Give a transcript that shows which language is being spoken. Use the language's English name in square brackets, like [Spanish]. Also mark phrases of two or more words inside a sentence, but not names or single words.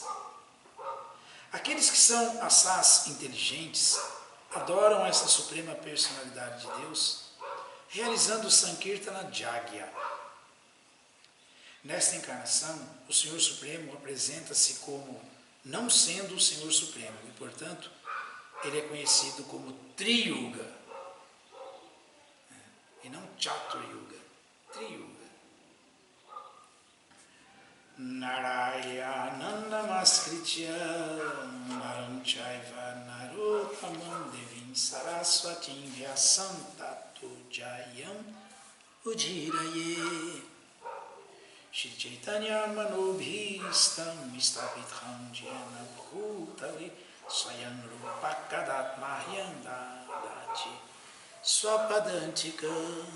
[Portuguese] Aqueles que são assás inteligentes adoram essa suprema personalidade de Deus, realizando o [Sanskrit] Sankirtana Jagya. [Portuguese] Nesta encarnação, o Senhor Supremo apresenta-se como não sendo o Senhor Supremo e, portanto, ele é conhecido como Triyuga, e não Chaturayuga, Triyuga. [Sanskrit] Narayana Namaskritya Naram Chaiva Narottamam Devim Saraswatim Vyasam Tato Jayam Ujiraye Shri Chaitanya Manobhistam Istapitham Jena Bhutale Swayam Rupa Kadat Mahyam Dadati Swapadantikam.